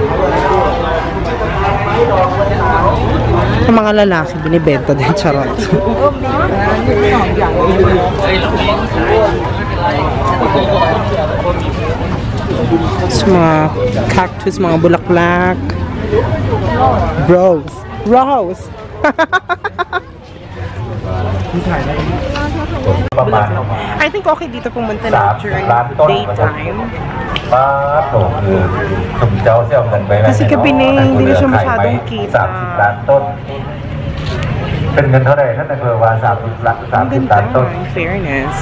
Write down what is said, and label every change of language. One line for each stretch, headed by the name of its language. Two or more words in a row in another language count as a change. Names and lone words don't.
English: 50 baht.
Filipino: Ang mga lalaki, binibenta din, charot. So, mga cactus, mga bulaklak. Rose. Rose!
English: I think okay
Filipino: dito pumunta na
English: during daytime.
Filipino: Kasi gabi na hindi na siya masyadong kita.
Thai: 30 ล้านต้น เป็นเงินเท่าไหร่ท่านนายอำเภอว่า30 ล้านต้น
English: In fairness.